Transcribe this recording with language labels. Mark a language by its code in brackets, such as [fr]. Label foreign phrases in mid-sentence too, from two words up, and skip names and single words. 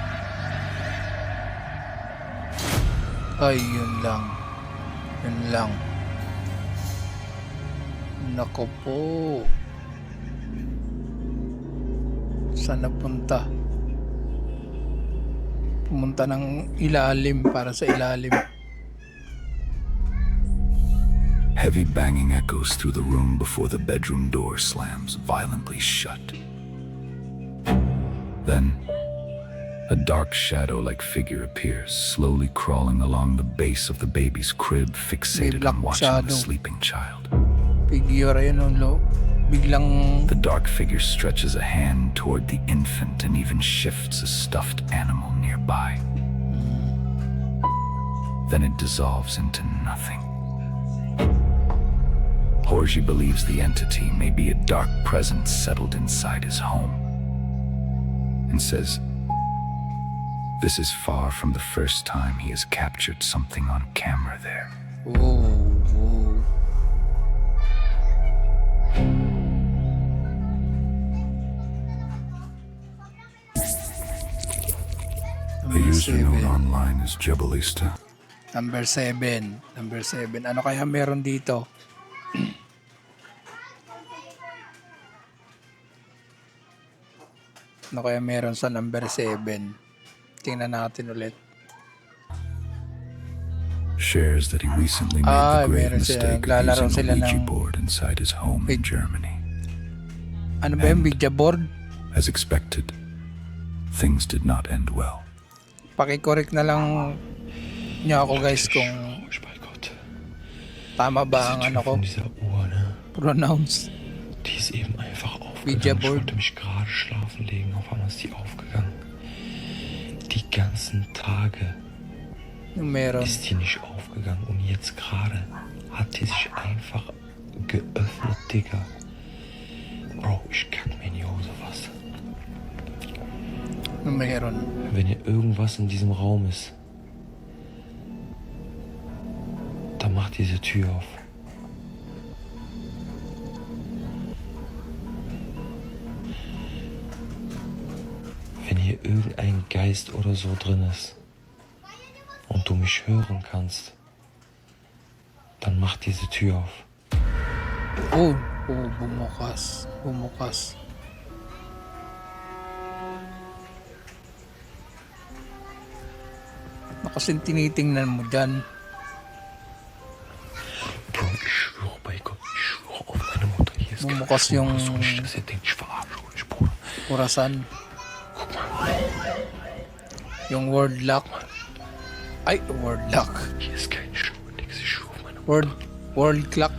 [tl] Ay, yun lang. Yun lang. Nako po. Saan napunta? Pumunta ng ilalim para sa ilalim. [en] Heavy banging echoes through the room before the bedroom door slams violently shut. Then, a dark shadow-like figure appears, slowly crawling along the base of the baby's crib, fixated black on watching the shadow. sleeping child. [tl] Figure yun, lo. Biglang [en] The dark figure stretches a hand toward the infant and even shifts a stuffed animal nearby. Then it dissolves into nothing. Horji believes the entity may be a dark presence settled inside his home, and says this is far from the first time he has captured something on camera there. oh. The user known online as Jebalista. Number 7. Number 7. [tl] Ano kaya meron dito? Ano kaya meron sa number 7? Tingnan natin ulit. [en] Shares that he recently made Ah, the grave [tl] meron sila. [en] mistake of [tl] Naglalaro [en] using [tl] sila [en] a Ouija [tl] ng- [en] board inside his home in Wait. Germany. [tl] Ano ba yung Ouija board? [en] As expected, things did not end well. [tl] Paki-correct na lang niyo ako guys kung [de] Bei Gott. [tl] tama ba ang [de] Diese [tl] ano [de] Tür [tl] ko [de] von dieser Uhr, ne? [tl] pronounce. [de] Die ist eben einfach [tl] Ouija [de] aufgegangen. Ich [tl] board. [de] wollte mich gerade schlafen legen, auf einmal ist die aufgegangen. Die ganzen Tage [tl] Yung meron. [de] ist die nicht aufgegangen und jetzt gerade hat die sich einfach geöffnet, Digga. Bro, ich kack mir in die Hose was. [tl] Yung meron. [de] Wenn hier irgendwas in diesem Raum ist, dann macht diese Tür auf. Wenn hier irgendein Geist oder so drin ist und du mich hören kannst, dann mach diese Tür auf. [tl] Oh, bumukas. Bumukas. Kasi tinitingnan mo dyan. [de] Bro, ich schwöre bei Gott, ich schwöre auf meine Mutter, hier ist [tl] Bumukas [de] kein [tl] yung- [de] so nicht, dass ihr denkt, ich verarsche euch, Bruder. [tl] Orasan. [de] Guck mal, [tl] Yung [en] word lock. [tl] Ay, [en] word lock. [de] hier ist kein Schuh, nix, ich schwöre auf meine Mutter, [en] World clock.